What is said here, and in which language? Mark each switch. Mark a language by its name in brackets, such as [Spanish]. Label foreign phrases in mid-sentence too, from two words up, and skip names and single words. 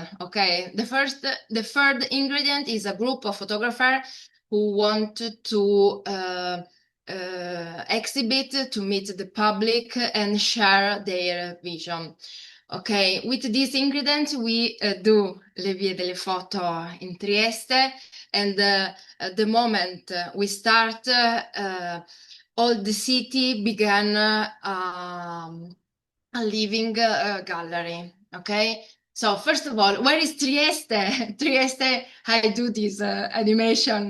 [English] Okay, the third ingredient is a group of photographers who wanted to exhibit, to meet the public and share their vision. Okay, with these ingredients, we do [Italian] le vie delle foto [English] in Trieste, and the moment we start, all the city began a living gallery. Okay, so first of all, where is Trieste? Trieste, I do this animation.